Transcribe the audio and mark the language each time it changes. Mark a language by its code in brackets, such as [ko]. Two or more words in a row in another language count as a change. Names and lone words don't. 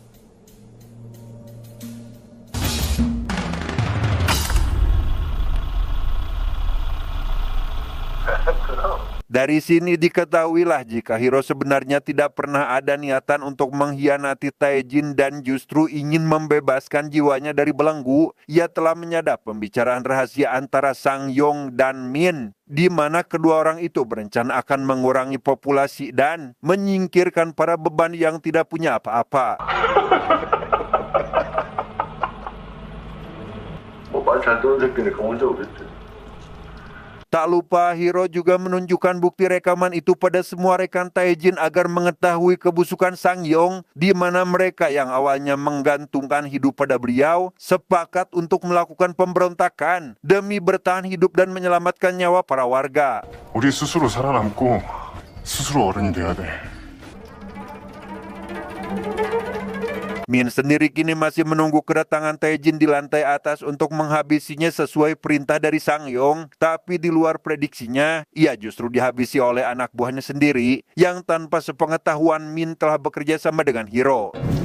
[id] Dari sini diketahuilah jika Hiro sebenarnya tidak pernah ada niatan untuk mengkhianati Taejin dan justru ingin membebaskan jiwanya dari belenggu. Ia telah menyadap pembicaraan rahasia antara Sangyong dan Min, di mana kedua orang itu berencana akan mengurangi populasi dan menyingkirkan para beban yang tidak punya apa-apa. [ko] 뭐 빨리 잘 노는 새끼니까 혼자 오겠지. [id] Tak lupa, Hiro juga menunjukkan bukti rekaman itu pada semua rekan Taejin agar mengetahui kebusukan Sangyong, di mana mereka yang awalnya menggantungkan hidup pada beliau, sepakat untuk melakukan pemberontakan demi bertahan hidup dan menyelamatkan nyawa para warga. [ko] 우리 스스로 살아남고 스스로 어른이 돼야 돼. [id] Min sendiri kini masih menunggu kedatangan Taejin di lantai atas untuk menghabisinya sesuai perintah dari Sangyong. Tapi di luar prediksinya, ia justru dihabisi oleh anak buahnya sendiri yang tanpa sepengetahuan Min telah bekerja sama dengan Hiro.